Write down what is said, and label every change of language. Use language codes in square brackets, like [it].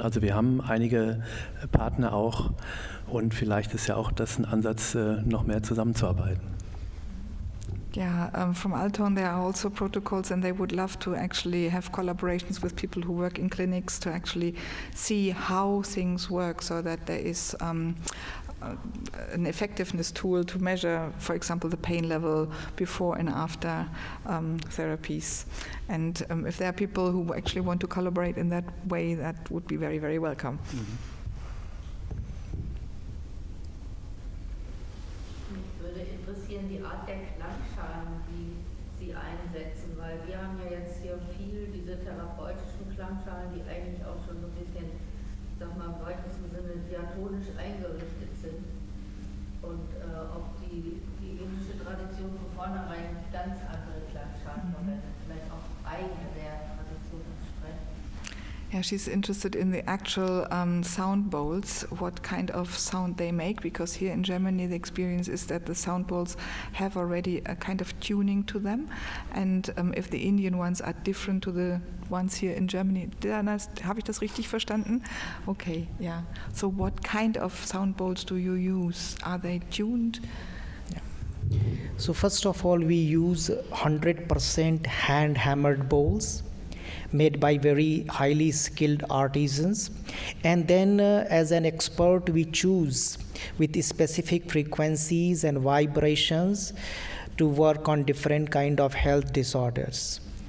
[de] Also wir haben einige Partner auch und vielleicht ist ja auch das ein Ansatz, noch mehr zusammenzuarbeiten. [en] Yeah, from Alton there are also protocols and they would love to actually have collaborations with people who work in clinics to actually see how things work so that there is an effectiveness tool to measure, for example, the pain level before and after therapies. And if there are people who actually want to collaborate in that way, that would be very, very welcome. Mhm. [de] Mich würde interessieren die Art der Klangschalen, die Sie einsetzen, weil wir haben ja jetzt hier viel diese therapeutischen Klangschalen, die eigentlich auch schon so ein bisschen, ich sag mal, im weitesten Sinne diatonisch eingerichtet sind. Und ob die indische Tradition von vornherein ganz andere Klangschalen verwendet, vielleicht auch eigene der Tradition entsprechen. [en] Yeah, she's interested in the actual sound bowls, what kind of sound they make, because here in Germany the experience is that the sound bowls have already a kind of tuning to them, and if the Indian ones are different to the ones here in Germany. [de] Habe ich das richtig verstanden? [en] Okay, yeah. So what kind of sound bowls do you use? Are they tuned? So first of all, we use 100% hand-hammered bowls made by very highly skilled artisans, and then as an expert we choose with specific frequencies and vibrations to work on different kind of health disorders.